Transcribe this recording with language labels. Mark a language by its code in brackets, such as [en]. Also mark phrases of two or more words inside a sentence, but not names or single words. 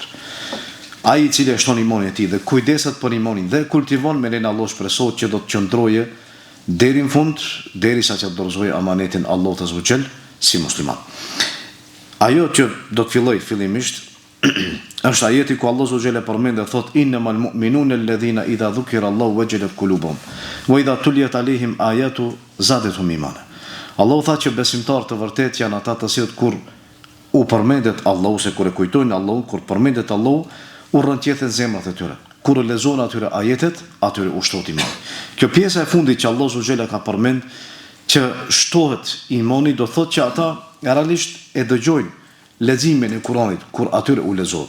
[sq] Ai i cili shton imanin e tij dhe kujdeset për imanin dhe kultivon me lenin Allah shpresohet që do të qëndrojë deri në fund, derisa që dorëzojë amanetin Allahut [ar] عز وجل [sq] si musliman. Ajo që do të filloj fillimisht është ajeti ku Allah [ar] عز وجل [sq] përmend dhe thot [ar] إنما المؤمنون الذين إذا ذكر الله وجلت قلوبهم وإذا تليت عليهم آياته زادتهم إيمانا. [sq] Allahu tha që besimtarët të vërtet janë ata të cilët kur u përmendet Allahu, se kur e kujtojnë Allahu, kur përmendet Allahu, u rrënqethen zemrat e tyre. Kur lexojnë atyre ajetet, atyre u shtohet imani. Kjo pjesa e fundit që Allahu [ar] عز وجل [sq] ka përmend që shtohet imani, do thotë që ata realisht e dëgjojnë leximin e Kuranit kur atyre u lexohet.